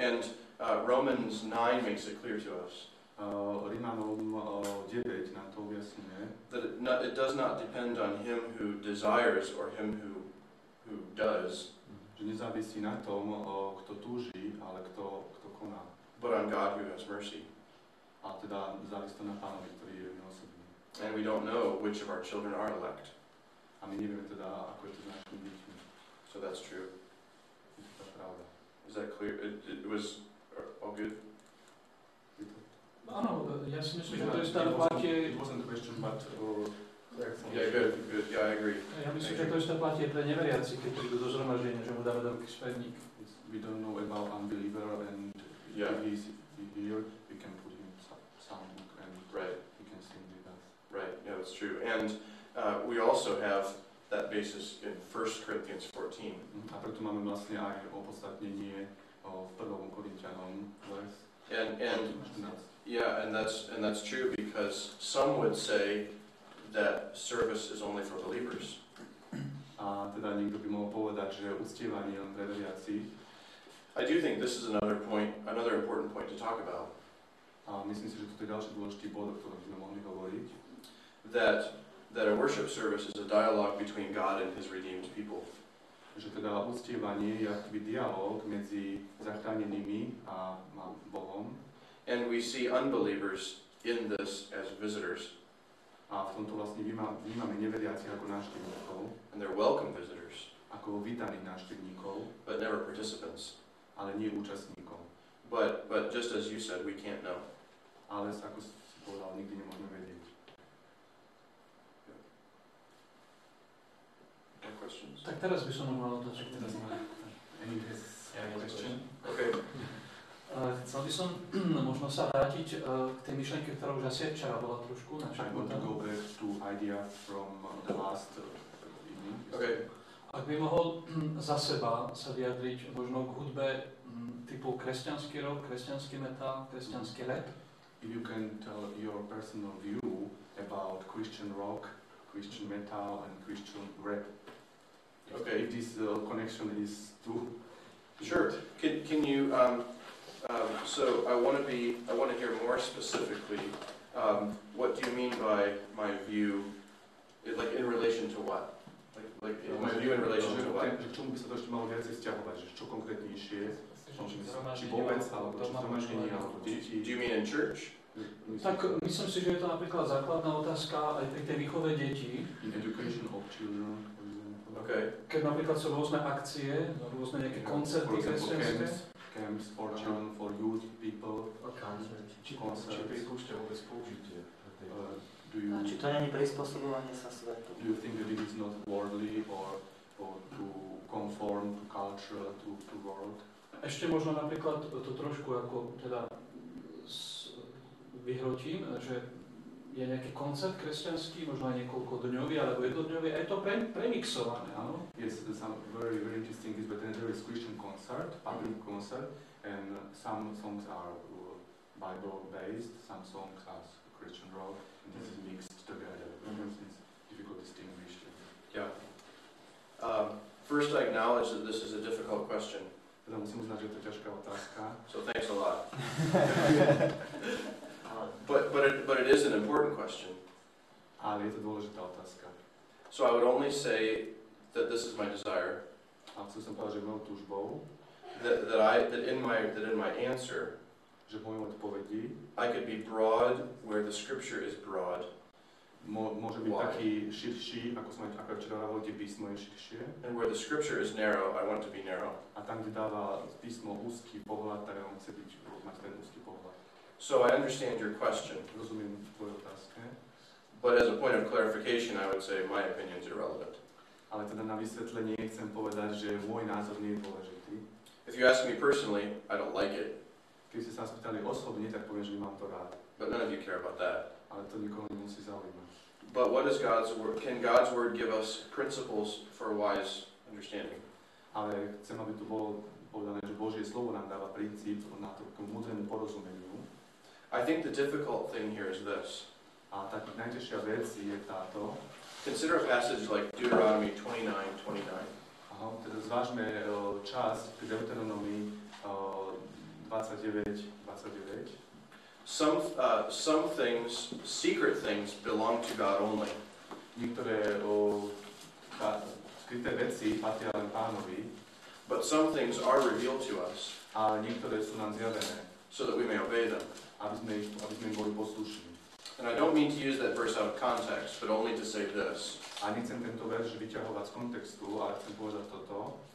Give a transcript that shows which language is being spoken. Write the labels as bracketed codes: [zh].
[en] And Romans 9 makes it clear to us [sk] Rímanom 9 nám to objasňuje, [en] that it does not depend on him who desires or him who does, [sk] že nezávisí na tom, kto túži, ale kto koná. [en] but on God who has mercy. [sk] A teda závisí to na Pánovi, ktorý je milosrdný. [en] And we don't know which of our children are elect. [sk] A my nevieme teda, ako je to s našimi deťmi. [en] So that's true. [sk] Je to tá pravda. [en] Is that clear? It was all good? [sk] Je to... Áno, ja si myslím, že to [en] It [sk] isté platie, [en] wasn't a question, but Yeah, good. Yeah, I agree. [sk] ja myslím, že to isté platie pre neveriaci, keď prídu do zhromaždenia, že mu dáme do ruky spätník. [en] we don't know about unbeliever, and Yeah, if he's here, we can put him soundbook and right, he can sing with us. right. Yeah, that's true. And we also have that basis in 1 Corinthians 14. [sk] A preto máme vlastne aj opodstatnenie v 1. Korinťanom vers [en] And 14. yeah, and that's true because some would say that service is only for believers. [sk] A teda niekto by mohol povedať, že uctievanie len pre veriacich. [en] I do think this is another important point to talk about. [sk] A myslím si, že toto je ďalší dôležitý bod, o ktorom by sme mohli hovoriť. [en] That a worship service is a dialogue between God and His redeemed people. [sk] Že teda uctievanie je akýby dialóg medzi zachránenými a Bohom. [en] And we see unbelievers in this as visitors. [sk] A v tomto vlastne vnímame neveriacich ako návštevníkov, [en] And they're welcome visitors, [sk] ako vítaných návštevníkov, [en] but never participants. [sk] ale nie účastníkov. [en] But just as you said, we can't know. [sk] Ale ako si povedal, nikdy nemôžeme vedieť. [en] Any questions? [sk] Tak teraz by som mal otázku. [en] Any question? Okay. [sk] Chcel by som možno sa vrátiť k tej myšlenke, ktorá už asi včera bola trošku [en] I want to [sk] načrtnutá. [en] go back to idea from the last evening. Okay. [sk] Ak by mohol za seba sa vyjadriť možno k hudbe typu kresťanský rock, kresťanský metal, kresťanský rap. [en] If you can tell your personal view about Christian rock, Christian metal and Christian rap. Okay. If this connection is too... Sure. Can you? So I want to hear more specifically. What do you mean by my view? Like in relation to what? Like my view in relation to what? [sk] K čomu by sa to ešte malo viac vzťahovať? Že čo konkrétnejšie? Či Zhromaždenie vôbec, alebo alebo či doma zhromaždenie, počúvanie. alebo deti? [en] Do you mean in church? [sk] Tak myslím si, že je to napríklad základná otázka aj pri tej výchove detí. [en] In education of children, for example. Okay. [sk] Keď napríklad sú rôzne akcie, rôzne nejaké koncerty [en] For example, [sk] kresťanské. [en] camps for children, for youth people. [sk] Či [en] Concert. [sk] pripúšťa vôbec použitie. [en] Do you, [sk] A či to nie je prispôsobovanie sa svetu? [en] do you think that it is not worldly or to conform to culture, to world? [sk] Ešte možno napríklad to trošku ako teda vyhrotím, že je nejaký koncert kresťanský, možno aj niekoľkodňový alebo jednodňový, a je to premixované, áno? [en] Yes, some very interesting is, but then there is Christian concert, public concert, and some songs are Bible based, some songs are Christian rock, and this is mixed together. It's difficult to distinguish. Yeah. First, I acknowledge that this is a difficult question. [sk] Teda musím uznať, že to je ťažká otázka. [en] So thanks a lot. [sk] Ale [en] But it is an important question. [sk] Ale je to dôležitá otázka. [en] So I would only say that this is my desire. [sk] A chcel som povedať, že mojou túžbou, [en] That in my answer, [sk] že v mojej odpovedi [en] I could be broad where the scripture is broad, [sk] môže byť [en] Why? [sk] taký širší, ako včera hovoríte, písmo je širšie. [en] and where the scripture is narrow, I want to be narrow. [sk] A tam, kde dáva písmo úzky pohľad, tak on chce mať ten úzky pohľad. [en] So I understand your question, [sk] Rozumiem tvojej otázke, [en] but as a point of clarification, I would say my opinion is irrelevant. [sk] ale teda na vysvetlenie chcem povedať, že môj názor nie je dôležitý. [en] If you ask me personally, I don't like it, [sk] Keď ste sa spýtali osobne, tak poviem, že nemám to rád, [en] but none of you care about that. [sk] ale to nikoho nemusí zaujímať. [en] But what is God's word? Can God's word give us principles for wise understanding? [sk] Ale chcem, aby tu bolo povedané, že Božie slovo nám dáva princíp na to k múdremu porozumeniu. [en] I think the difficult thing here is this. [sk] A tá najťažšia vec je táto. [en] Consider a passage like Deuteronomy 29:29. [sk] Aha, teda zvážme časť k Deuteronomii 29:29. [en] Some things, secret things, belong to God only. [sk] Niektoré skryté veci patria len Pánovi, [en] But some things are revealed to us [sk] a niektoré sú nám zjavené, [en] so that we may obey them. [sk] aby sme im boli poslušní. [en] And I don't mean to use that verse out of context, but only to say this, [sk] A nechcem tento verš vyťahovať z kontextu, ale chcem povedať toto,